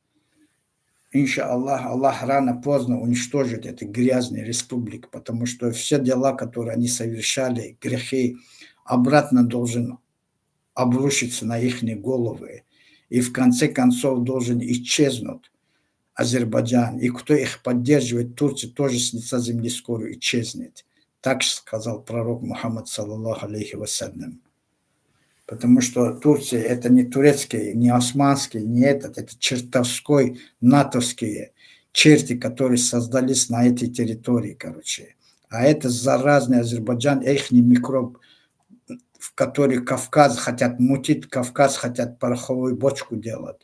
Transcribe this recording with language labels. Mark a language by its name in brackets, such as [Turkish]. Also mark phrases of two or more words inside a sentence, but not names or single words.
[Russian] Иншаллах, Аллах рано-поздно уничтожит эту грязную республику, потому что все дела, которые они совершали, грехи, обратно должен обрушиться на их головы. И в конце концов должен исчезнуть Азербайджан. И кто их поддерживает, Турция тоже с лица земли скоро исчезнет. Так сказал пророк Мухаммад, [Arabic] صلى الله عليه وسلم. [Russian] Потому что Турция это не турецкий, не османский, не это чертовской, натовские черти, которые создались на этой территории, А это заразный Азербайджан, их микроб, в который Кавказ хотят мутить, Кавказ хотят пороховую бочку делать.